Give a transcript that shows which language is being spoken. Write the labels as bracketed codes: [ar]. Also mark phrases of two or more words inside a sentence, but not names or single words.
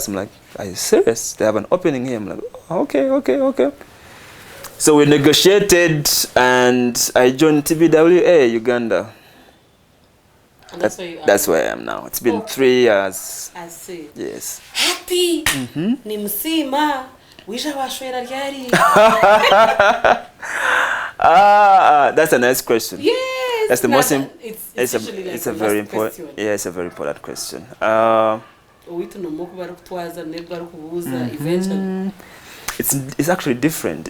[en] I'm like, are you serious? They have an opening here. I'm like, okay. So we negotiated and I joined TBWA Uganda. And that's where you are. That's where I am now. It's been 3 years. I see. Yes. Happy. [nyn] Nimusiima. Wisha washwera ryari. [en] That's a nice question. Yes. That's the most it's a very important. Yeah, it's a very important question. It's actually different.